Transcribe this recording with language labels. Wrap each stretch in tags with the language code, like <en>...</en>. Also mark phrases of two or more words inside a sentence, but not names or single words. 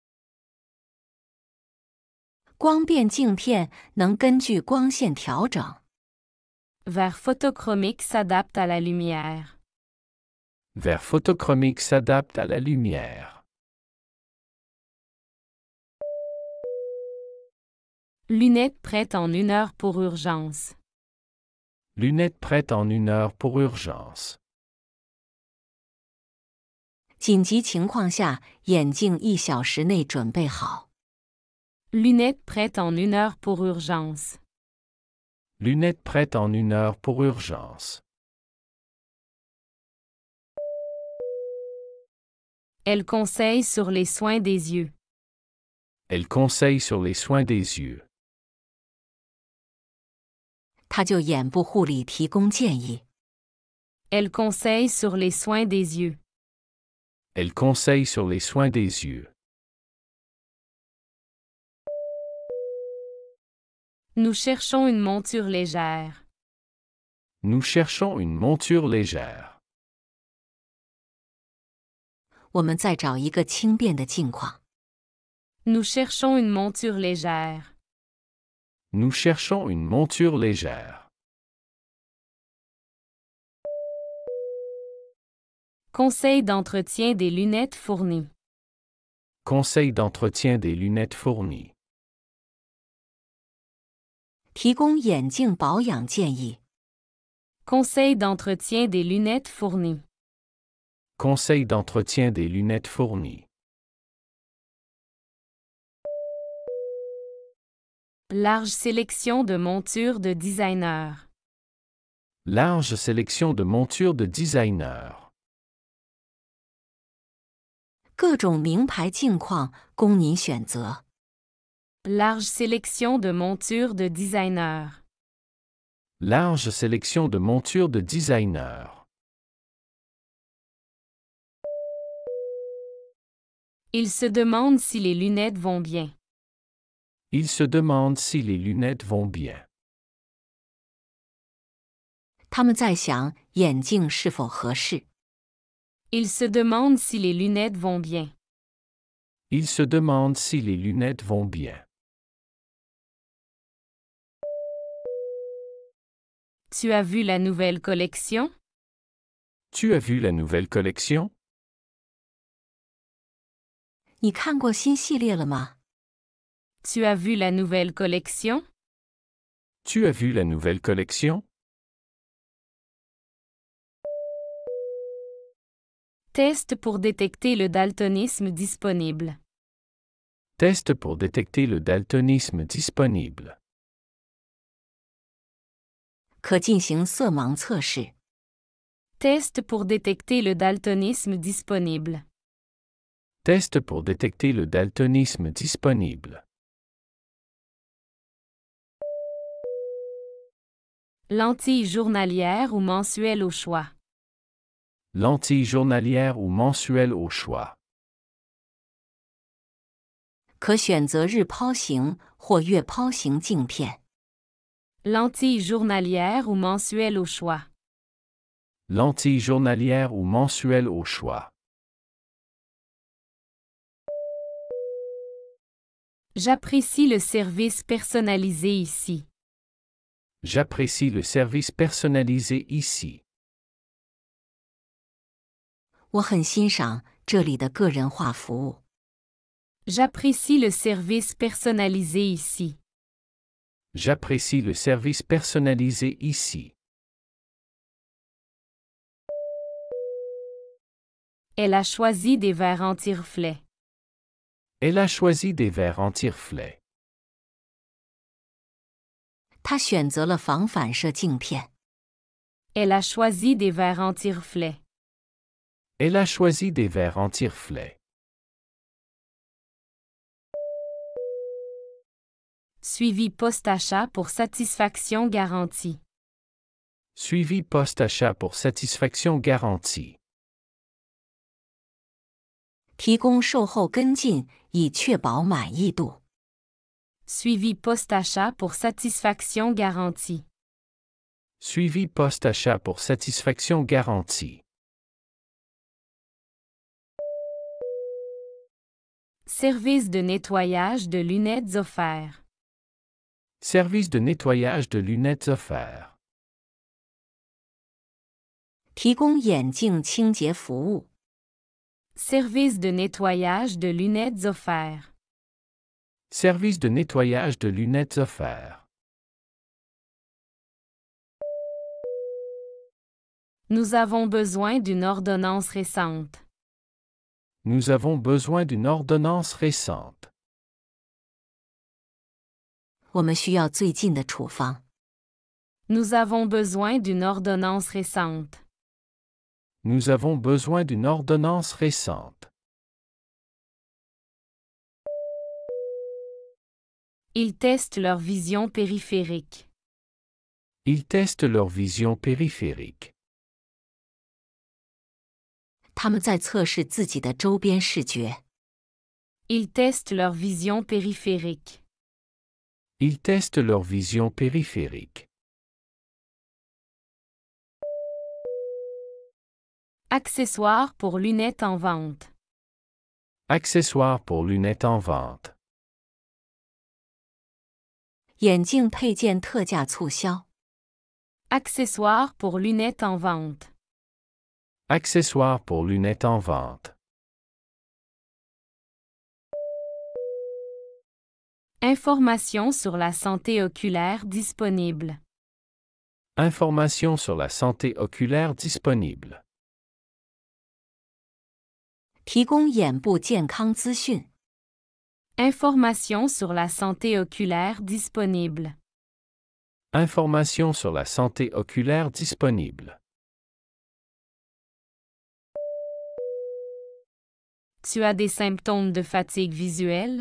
<zh>光变镜片能根据光线调整。</zh> <fr>Verre photochromique s'adapte à la lumière. Verre photochromique s'adapte à la lumière. Lunettes prêtes en 1 heure pour urgence. Lunettes prêtes en 1 heure pour urgence.</fr> <zh>紧急情况下，眼镜1小时内准备好。</zh> <fr>Lunettes prêtes en 1 heure pour urgence. Lunettes prêtes en 1 heure pour urgence. Elle conseille sur les soins des yeux. Elle conseille sur les soins des yeux.</fr> <zh>他就眼部护理提供建议。</zh> <fr>Elle conseille sur les soins des yeux. Elle conseille sur les soins des yeux. Nous cherchons une monture légère. Nous cherchons une monture légère.</fr> <zh>我们在找一个轻便的镜框。</zh> <fr>Nous cherchons une monture légère. Nous cherchons une monture légère. Conseil d'entretien des lunettes fournies. Conseil d'entretien des lunettes fournies.</fr> <zh>提供眼镜保养建议。</zh> <fr>Conseil d'entretien des lunettes fournies. Conseil d'entretien des lunettes fournies. Large sélection de montures de designer. Large sélection de montures de designer.</fr> <zh>各种名牌镜框供您选择。</zh> <fr>Large sélection de montures de designer. Large sélection de montures de designer. Il se demande si les lunettes vont bien. Il se demande si les lunettes vont bien.</fr> <zh>他们在想眼镜是否合适。</zh> <fr>Il se demande si les lunettes vont bien. Il se demande si les lunettes vont bien. Tu as vu la nouvelle collection? Tu as vu la nouvelle collection?</fr> <zh>你看过新系列了吗？</zh> <fr>Tu as vu la nouvelle collection? Tu as vu la nouvelle collection? Test pour détecter le daltonisme disponible. Test pour détecter le daltonisme disponible.</fr> <zh>可进行色盲测试。</zh> <fr>Test pour détecter le daltonisme disponible. Test pour détecter le daltonisme disponible. Lentille journalière ou mensuelle au choix. Lentille journalière ou mensuelle au choix.</fr> <zh>可选择日抛型或月抛型镜片。</zh> <fr>Lentille journalière ou mensuelle au choix. Lentille journalière ou mensuelle au choix. J'apprécie le service personnalisé ici. J'apprécie le service personnalisé ici.</fr> <zh>我很欣赏这里的个人化服务。</zh> <fr>J'apprécie le service personnalisé ici. J'apprécie le service personnalisé ici. Elle a choisi des verres anti-reflets. Elle a choisi des verres anti-reflets.</fr> <zh>他选择了防反射镜片。</zh> <fr>Elle a choisi des verres anti-reflets. Elle a choisi des verres anti-reflets. Suivi post-achat pour satisfaction garantie. Suivi post-achat pour satisfaction garantie.</fr> <zh>提供售后跟进，以确保满意度。</zh> <fr>Suivi post-achat pour satisfaction garantie. Suivi post-achat pour satisfaction garantie. Service de nettoyage de lunettes offert. Service de nettoyage de lunettes offert.</fr> <zh>提供眼镜清洁服务。</zh> <fr>Service de nettoyage de lunettes offert. Service de nettoyage de lunettes offert. Nous avons besoin d'une ordonnance récente. Nous avons besoin d'une ordonnance récente.</fr> <zh>我们需要最近的处方。</zh> <fr>Nous avons besoin d'une ordonnance récente. Nous avons besoin d'une ordonnance récente. Ils testent leur vision périphérique. Ils testent leur vision périphérique.</fr> <zh>他们在测试自己的周边视觉。</zh> <fr>Ils testent leur vision périphérique. Ils testent leur vision périphérique. Accessoires pour lunettes en vente. Accessoires pour lunettes en vente.</fr> <zh>眼镜配件特价促销。</zh> <fr>Accessoires pour lunettes en vente. Accessoires pour lunettes en vente. Informations sur la santé oculaire disponible. Informations sur la santé oculaire disponible.</fr> <zh>提供眼部健康资讯。</zh> <fr>Informations sur la santé oculaire disponible. Informations sur la santé oculaire disponible. Tu as des symptômes de fatigue visuelle?</fr>